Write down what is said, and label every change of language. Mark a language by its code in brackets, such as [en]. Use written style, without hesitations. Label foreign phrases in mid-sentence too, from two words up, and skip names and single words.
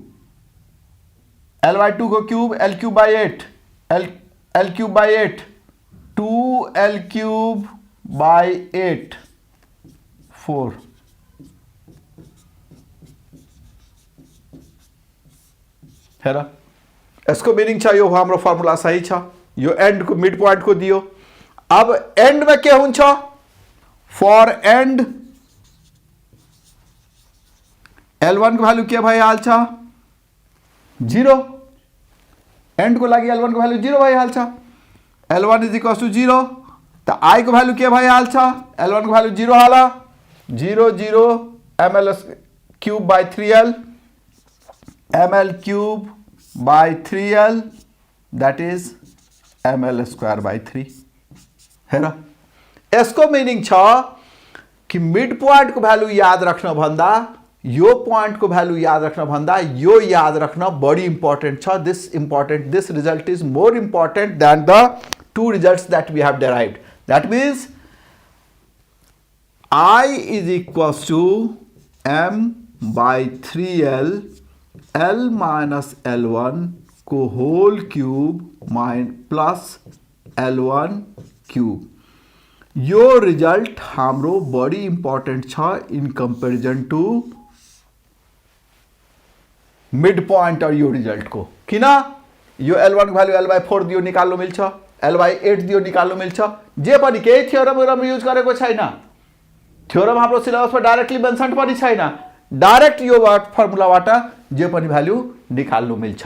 [ne] L/2 को क्यूब L³/8 L³/8 2L³/8 4। हेर, इसको मीनिंग छ यो हाम्रो फर्मुला सही छ। यो एंड को [en] mid point [ne] को दियो। अब एंड में के हुन्छ? [en] for end [ne] L1 को भ्यालु के भइहाल छ? 0। एंड को लागि L1 को भ्यालु 0 भइहाल छ। L1 = 0। त I को भ्यालु के भइहाल छ? L1 को भ्यालु 0 हाल 0 0 ml³/3l ml³/3l [en] that is [ne] ml²/3। हेर, यसको मीनिंग छ कि [en] mid point [ne] को भ्यालु याद रख्न भन्दा यो पॉइंट को वैल्यू [hi] याद रखना [ne] भन्दा यो [hi] याद रखना [ne] बड़ी इंपॉर्टेंट छ. [en] this result is more important than the two results that we have derived. That means I is equals to m by 3l l minus l1 को whole cube plus l1 cube. [ne] यो रिजल्ट हाम्रो बड़ी इंपॉर्टेंट छ [en] in comparison to mid point [ne] और यो रिजल्ट को. किन यो l1 को भ्यालु l/4 दियो निकाल्नु मिल्छ, l/8 दियो निकाल्नु मिल्छ. जे पनि केही थ्योरम युज गरेको छैन. थ्योरम हाम्रो सिलेबसमा डाइरेक्टली मेन्सन पनि छैन. डाइरेक्ट यो फर्मुलाबाट जे पनि भ्यालु निकाल्नु मिल्छ.